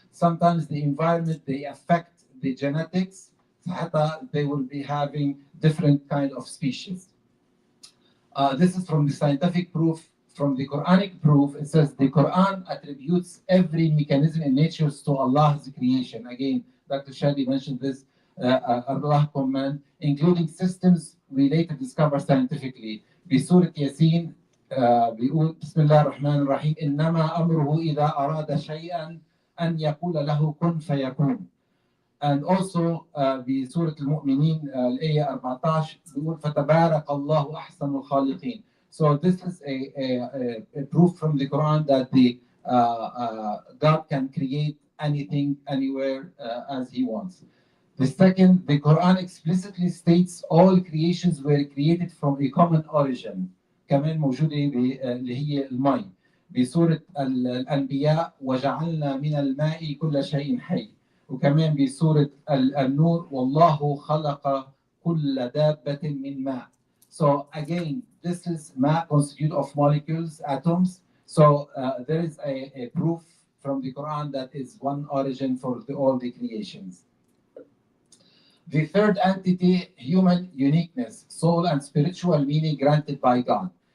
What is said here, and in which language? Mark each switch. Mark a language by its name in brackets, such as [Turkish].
[English] Sometimes the environment they affect the genetics, they will be having different kind of species. This is from the scientific proof from the Quranic proof, it says the Quran attributes every mechanism in nature to Allah's creation. Again, Dr. Shadi mentioned this, Allah command, including systems related discovered scientifically. [Arabic] بسورة ياسين بيقول بسم الله الرحمن الرحيم إنما أمره إذا أراد شيئا أن يقول له كن فيكون. [English] And also [Arabic] بسورة المؤمنين الآية 14 بيقول فتبارك الله أحسن الخالقين. [English] So this is a proof from the Quran that the God can create anything, anywhere, as He wants. The second, the Quran explicitly states all creations were created from a common origin. [Arabic] كمان موجودة اللي هي الماء. بسورة الأنبياء وجعلنا من الماء كل شيء حي. وكمان بسورة النور والله خلق كل دابة من ماء. [English] So again, this is matter constituted of molecules, atoms. So there is a proof from the Quran that is one origin for all the creations. The third entity, human uniqueness, soul and spiritual meaning granted by God.